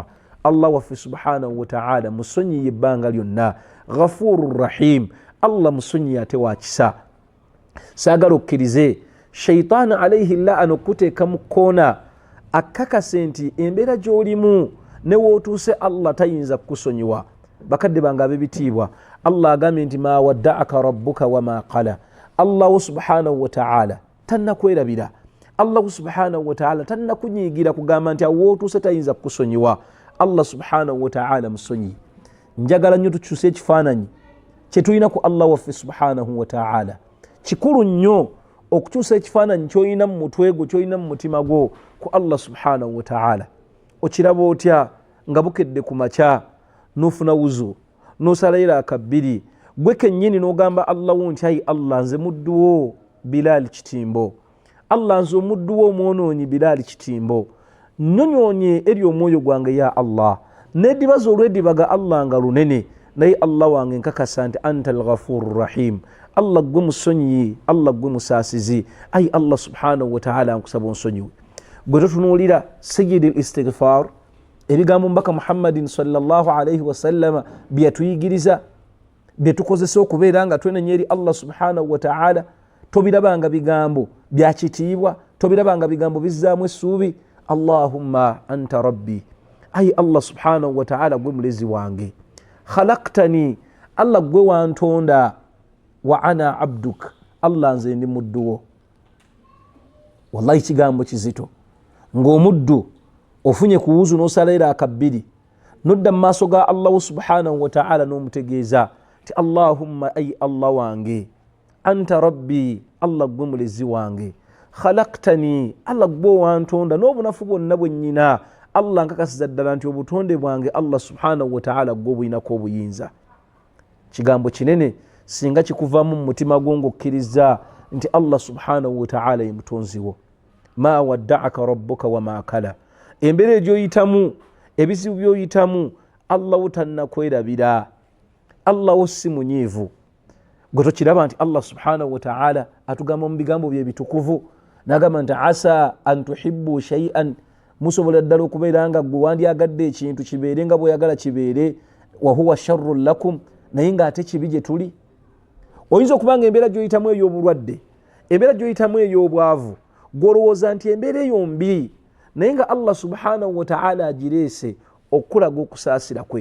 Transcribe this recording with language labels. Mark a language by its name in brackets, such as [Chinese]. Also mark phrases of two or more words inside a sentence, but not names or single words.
[Ganda] Allah waffe [Arabic] سبحانه وتعالى [Ganda] musonyiye ebbanga lyonna, [Arabic] غفور رحيم. [Ganda] Allah musonyi ate wa kisa. Saagala okkirize [Arabic] شيطان عليه لعن [Ganda] okuteeka mu kkoona akakase nti embeera gy'olimu ne wootuuse Allah tayinza kukusonyiwa. Bakadde bange ab'ebitiibwa, Allah agambye nti [Arabic] ما ودعك ربك وما قلى. [Ganda] Allah [Arabic] سبحانه وتعالى [Ganda] tannakwerabira. Allah [Arabic] سبحانه وتعالى [Ganda] tannakunyiigira kugamba nti awootuuse tayinza kukusonyiwa. Allah [Arabic] سبحانه وتعالى [Ganda] musonyi. Njagala nnyo tukyuse ekifaananyi kye tulina ku Allah waffe [Arabic] سبحانه وتعالى. [Ganda] Kikulu nnyo okukyusa ekifaananyi ky'olina mu mutwe gwo, ky'olina mu mutima gwo ku Allah [Arabic] سبحانه وتعالى. [Ganda] Okiraba otya nga bukedde ku makya n'ofuna wuzu n'osalayo akabbiri, gwe kennyini n'ogamba Allah wo nti ayi Allah nze muddu wo Bilal Kitimbo, Allah nze omuddu wo omwonoonyi Bilal Kitimbo, nnyonyoonye eri omwoyo gwange ya Allah, n'eddibaza olw'eddibaga Allah nga lunene, naye Allah wange nkakasa nti [Arabic] أنت الغفور الرحيم. [Ganda] Allah gwe musonyi, Allah gwe musaasizi. Ayi Allah [Arabic] سبحانه وتعالى [Ganda] nkusaba onsonyiwe. Gwe totunuulira [Arabic] سيد الاستغفار, [Ganda] ebigambo mbaka Muhammadin [Arabic] صلى الله عليه وسلم [Ganda] bye yatuyigiriza, bye tukozesa okubeera nga twenenya eri Allah [Arabic] سبحانه وتعالى. [Ganda] Tobirabanga bigambo bya kitiibwa, tobirabanga bigambo bizzaamu essuubi. [Arabic] اللهم أنت ربي, [Ganda] ayi Allah [Arabic] سبحانه وتعالى [Ganda] gwe mulezi wange. Khalaqtani, Allah gwe wantonda. [Arabic] وأنا عبدك, [Ganda] Allah nze ndi muddu wo. Wallahi kigambo kizito. Ng'omuddu ofunye ku wuzu n'osalayira akabbiri, nodda mu maaso ga Allah [Arabic] سبحانه وتعالى [Ganda] n'omutegeeza ti Allahumma ayi Allah wange, [Arabic] أنت ربي, [Ganda] Allah gwe mulezi wange. Khalaqtani, Allah gwe wantonda n'obunafu bwonna bwe nnyina. Allah nkakasiza ddala nti obutonde bwange Allah [Arabic] سبحانه وتعالى [Ganda] gwe obuyinako obuyinza. Kigambo kinene singa kikuvamu mu mutima gwo ng'okkiriza nti Allah [Arabic] سبحانه وتعالى [Ganda] ye mutonzi wo. [Arabic] ما ودعك ربك وما قلى. [Ganda] Embeera egyoyitamu, ebizibu byoyitamu, Allah wo tannakwerabira, Allah wo si munyiivu. Gwe tokiraba nti Allah [Arabic] سبحانه وتعالى [Ganda] atugamba mu bigambo bye bitukuvu, n'agamba nti [Arabic] عسى أن تحبوا شيئا, [Ganda] musobola ddala okubeera nga gwe wandyagadde ekintu kibeere nga bw'oyagala kibeere, [Arabic] وهو شر لكم, [Ganda] naye ng'ate kibi gye tuli. Oyinza okuba nga embeera gy'oyitamu ey'obulwadde, embeera gy'oyitamu ey'obwavu, gw'olowooza nti embeera eyo mbi, naye nga Allah [Arabic] سبحانه وتعالى [Ganda] agireese okukulaga okusaasira kwe.